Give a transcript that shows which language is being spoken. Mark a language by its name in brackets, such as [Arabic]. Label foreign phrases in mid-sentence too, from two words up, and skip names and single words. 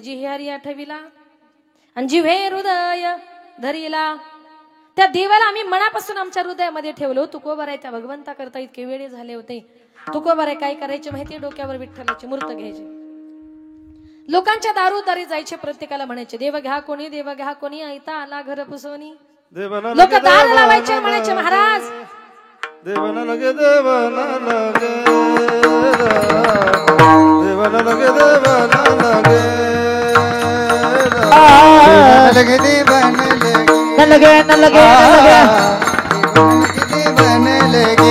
[Marathi] जी हरी आठविला आणि जिव्हे हृदय धरिला, त्या देवाला आम्ही मनापासून आमच्या हृदयामध्ये ठेवलो. तुकोबाराय त्या भगवंता करता इतके वेळे झाले होते. तुकोबाराय काय करायचे माहितीये? डोक्यावर विठ्ठलाची मूर्त घ्यायची, लोकांच्या दारोदारी जायचे, प्रत्येकाला म्हणायचे देव घ्या कोणी, देव घ्या कोणी, ऐता आला घर पुसवणी. लोक दार लावायचे, म्हणायचे महाराज देवाना लगे देवाना लगे देवाना लगे देवाना लगे लगे देवाना न लगे न लगे देवाना लगे